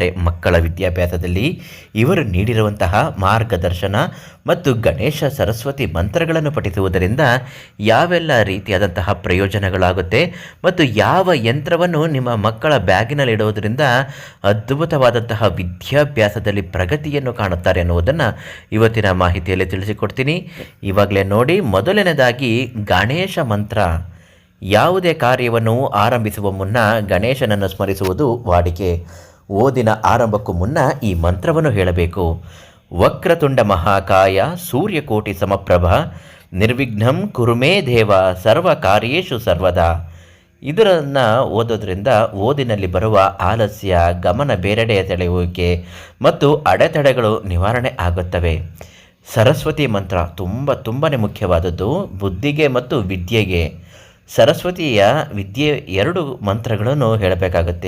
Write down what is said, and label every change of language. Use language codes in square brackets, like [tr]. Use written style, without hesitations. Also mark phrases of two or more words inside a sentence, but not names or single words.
[kn] ಮಕ್ಕಳ ವಿದ್ಯಾಭ್ಯಾಸದಲ್ಲಿ ಇವರು ನೀಡಿರುವಂತಹ ಮಾರ್ಗದರ್ಶನ ಮತ್ತು ಗಣೇಶ ಸರಸ್ವತಿ ಮಂತ್ರಗಳನ್ನು ಪಠಿಸುವುದರಿಂದ ಯಾವೆಲ್ಲ ರೀತಿಯಾದಂತಹ ಪ್ರಯೋಜನಗಳಾಗುತ್ತೆ ಮತ್ತು ಯಾವ ಯಂತ್ರವನ್ನು ನಿಮ್ಮ ಮಕ್ಕಳ ಬ್ಯಾಗಿನಲ್ಲಿಡುವುದರಿಂದ ಅದ್ಭುತವಾದಂತಹ ವಿದ್ಯಾಭ್ಯಾಸದಲ್ಲಿ ಪ್ರಗತಿಯನ್ನು ಕಾಣುತ್ತಾರೆ ಅನ್ನುವುದನ್ನು ಇವತ್ತಿನ ಮಾಹಿತಿಯಲ್ಲಿ ತಿಳಿಸಿಕೊಡ್ತೀನಿ. ಇವಾಗಲೇ ನೋಡಿ, ಮೊದಲನೇದಾಗಿ ಗಣೇಶ ಮಂತ್ರ. ಯಾವುದೇ ಕಾರ್ಯವನ್ನು ಆರಂಭಿಸುವ ಮುನ್ನ ಗಣೇಶನನ್ನು ಸ್ಮರಿಸುವುದು ವಾಡಿಕೆ. ಓದಿನ ಆರಂಭಕ್ಕೂ ಮುನ್ನ ಈ ಮಂತ್ರವನ್ನು ಹೇಳಬೇಕು. [sa] ವಕ್ರತುಂಡ ಮಹಾಕಾಯ ಸೂರ್ಯಕೋಟಿ ಸಮಪ್ರಭ ನಿರ್ವಿಘ್ನಂ ಕುರುಮೇ ದೇವ ಸರ್ವ ಕಾರ್ಯೇಷು ಸರ್ವದಾ. [kn] ಇದನ್ನು ಓದೋದ್ರಿಂದ ಓದಿನಲ್ಲಿ ಬರುವ ಆಲಸ್ಯ, ಗಮನ ಬೇರೆಡೆಯ ಸೆಳೆಯುವಿಕೆ ಮತ್ತು ಅಡೆತಡೆಗಳು ನಿವಾರಣೆ ಆಗುತ್ತವೆ. ಸರಸ್ವತಿ ಮಂತ್ರ ತುಂಬಾ ಮುಖ್ಯವಾದದ್ದು ಬುದ್ಧಿಗೆ ಮತ್ತು ವಿದ್ಯೆಗೆ. ಸರಸ್ವತಿಯ ವಿದ್ಯೆ ಎರಡು ಮಂತ್ರಗಳನ್ನು ಹೇಳಬೇಕಾಗುತ್ತೆ.